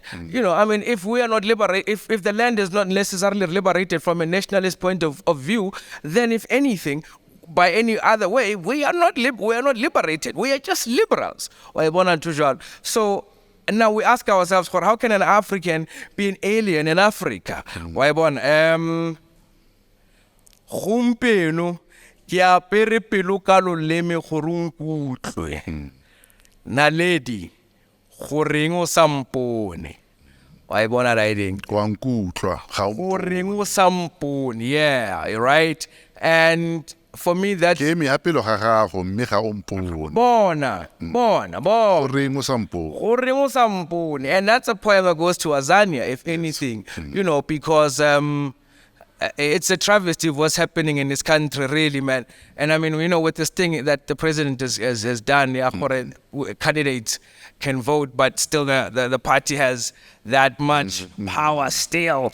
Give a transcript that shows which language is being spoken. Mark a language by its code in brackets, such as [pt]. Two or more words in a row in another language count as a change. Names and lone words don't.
[en] You know, I mean, if we are not liberated, if the land is not necessarily liberated from a nationalist point of view, then if anything, by any other way, we are not liberated. We are just liberals. So now we ask ourselves, how can an African be an alien in Africa? [tn] Gompieno ke apere pelo ka loleme gore o nkutlwe. Naledi goreng o sampone. Wa e bona riding. Wa nkutlwa. Goreng o sampone. [en] Yeah, right? And for me, that [tn] ke me apelo ga gago mme ga o mpone. Bona. Goreng o sampone. [en] And that's a poem that goes to Azania, if anything, you know, because it's a travesty of what's happening in this country, really, man. And I mean, you know, with this thing that the president has done, candidates can vote, but still the party has that much power still.